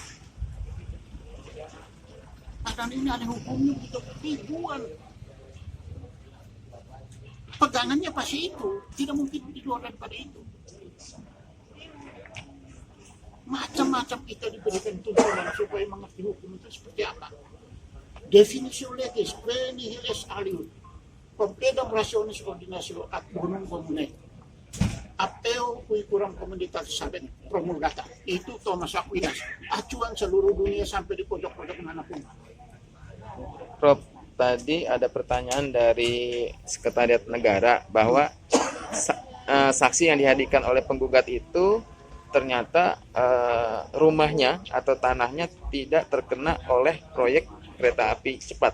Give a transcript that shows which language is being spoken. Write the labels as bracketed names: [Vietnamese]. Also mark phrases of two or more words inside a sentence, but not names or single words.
[Indonesian] Padahal ini ahli hukumnya untuk ribuan. Pegangannya pasti itu, tidak mungkin di luar daripada itu. Macam-macam kita diberikan tuntunan supaya mengerti hukum itu seperti apa. [Latin] Definisi legis, prenihiles aliud, completum rationis ordinatio ad bonum comune, apeo cui curam communitatis habet promulgata. [Indonesian] Itu Thomas Aquinas, acuan seluruh dunia sampai di pojok-pojok manapun. Prof, tadi ada pertanyaan dari Sekretariat Negara bahwa saksi yang dihadirkan oleh penggugat itu ternyata rumahnya atau tanahnya tidak terkena oleh proyek kereta api cepat.